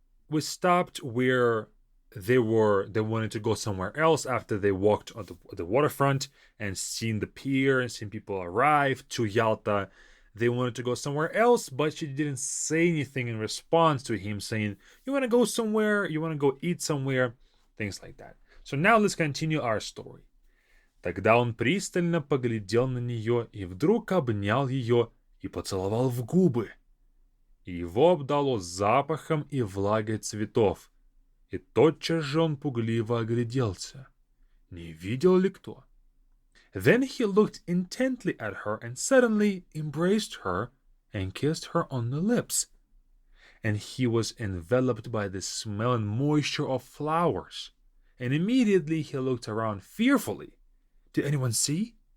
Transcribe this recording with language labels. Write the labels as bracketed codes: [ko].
[en] We stopped where they wanted to go somewhere else after they walked on the waterfront and seen the pier and seen people arrive to Yalta. They wanted to go somewhere else, but she didn't say anything in response to him saying, you want to go somewhere, you want to go eat somewhere, things like that. So now let's continue our story. [ru] Тогда он пристально поглядел на нее и вдруг обнял ее и поцеловал в губы. И его обдало запахом и влагой цветов. И тотчас же он пугливо огляделся. Не видел ли кто? [en] Then he looked intently at her and suddenly embraced her and kissed her on the lips. And he was enveloped by the smell and moisture of flowers. And immediately he looked around fearfully. Did anyone see?